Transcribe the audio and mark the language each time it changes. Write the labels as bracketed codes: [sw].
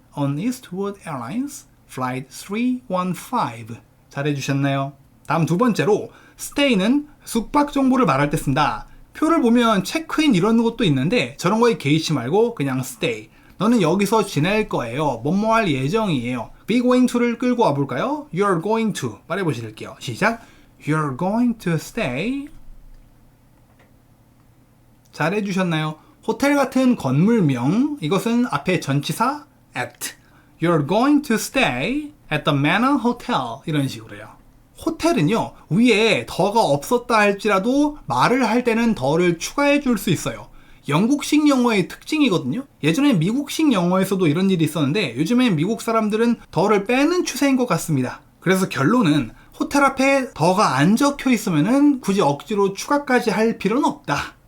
[en] on Eastwood Airlines Flight 315 [ko] 잘해주셨나요? 다음 두 번째로 stay는 숙박 정보를 말할 때 쓴다. 표를 보면 체크인 이런 것도 있는데 저런 거에 개의치 말고 그냥 stay. 너는 여기서 지낼 거예요. 뭐뭐 할 예정이에요. be going to를 끌고 와볼까요? [en] You're going to [ko] 말해보실게요. 시작. [en] You're going to stay. [ko] 잘해주셨나요? 호텔 같은 건물명 이것은 앞에 전치사 at. [en] You're going to stay at the Manor Hotel [ko] 이런 식으로요. 호텔은요 위에 더가 없었다 할지라도 말을 할 때는 더를 추가해 줄 수 있어요. 영국식 영어의 특징이거든요. 예전에 미국식 영어에서도 이런 일이 있었는데 요즘엔 미국 사람들은 더를 빼는 추세인 것 같습니다. 그래서 결론은 호텔 앞에 더가 안 적혀 있으면은 굳이 억지로 추가까지 할 필요는 없다.